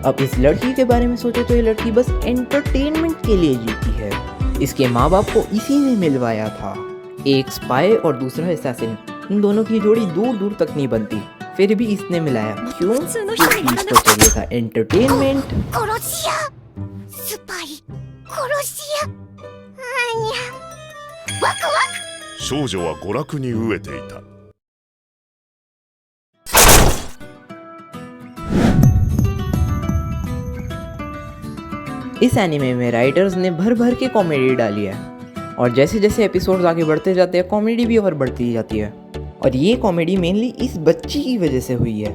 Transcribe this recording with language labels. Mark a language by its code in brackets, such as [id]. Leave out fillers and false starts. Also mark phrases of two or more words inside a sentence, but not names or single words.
[hi] अब इस लड़की के बारे में सोचे तो ये लड़की बस एंटरटेनमेंट के लिए जीती है। इसके माँ बाप को इसी ने मिलवाया था, एक स्पाई और दूसरा असैसिन। इन दोनों की जोड़ी दूर दूर तक नहीं बनती, फिर भी इसने मिलाया। क्यों? क्योंकि इसको चाहिए था एंटरटेनमेंट। [ja] 少女は娯楽に飢えていた。 [hi] इस एनिमे में राइटर्स ने भर भर के कॉमेडी डाली है और जैसे जैसे एपिसोड्स आगे बढ़ते जाते हैं कॉमेडी भी और बढ़ती जाती है। और ये कॉमेडी मेनली इस बच्ची की वजह से हुई है।